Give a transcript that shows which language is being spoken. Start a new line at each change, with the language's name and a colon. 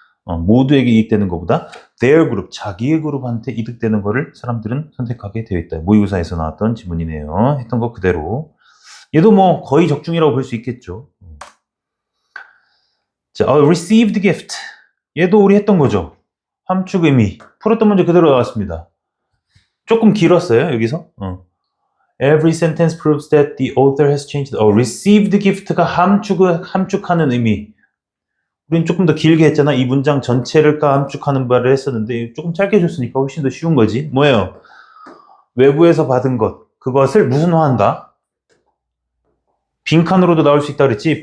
Korean: 모두에게 이익되는 것보다
English: their group,
Korean: 자기의 그룹한테 이득되는 거를 사람들은 선택하게 되어 있다. 모의고사에서 나왔던 지문이네요. 했던 거 그대로. 얘도 뭐 거의 적중이라고 볼 수 있겠죠. 자, received gift. 얘도 우리 했던 거죠. 함축 의미. 풀었던 문제 그대로 나왔습니다. 조금 길었어요, 여기서.
English: Every sentence proves that the author has changed.
Korean: received gift가 함축하는 의미. 우린 조금 더 길게 했잖아. 이 문장 전체를 함축하는 바를 했었는데 조금 짧게 줬으니까 훨씬 더 쉬운 거지. 뭐예요? 외부에서 받은 것. 그것을 무슨화한다? 빈칸으로도 나올 수 있다 그랬지.